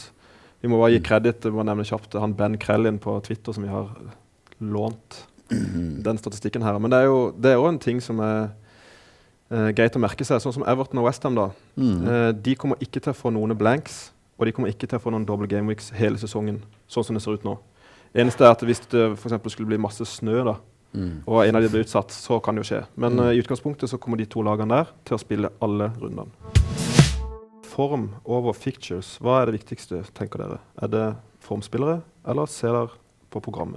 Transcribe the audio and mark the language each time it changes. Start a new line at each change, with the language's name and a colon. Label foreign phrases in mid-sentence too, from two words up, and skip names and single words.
Norwegian: Vi må bare gi kreditt, må nevne kjapt, han Ben Krellin på Twitter som vi har lånt den statistikken her. Men det er jo en ting som er greit å merke seg, sånn som Everton og West Ham da. De kommer ikke til å få noen blanks, og de kommer ikke til å få noen
English: double game weeks
Norwegian: hele sesongen, sånn som det ser ut nå. Eneste er at hvis det for eksempel skulle bli masse snø da, og en av de blir utsatt, så kan det jo skje. Men i utgangspunktet så kommer de to lagene der til å spille alle rundene.
English: Form over fictures,
Norwegian: hva er det viktigste, tenker dere? Er det formspillere, eller ser dere på programmet?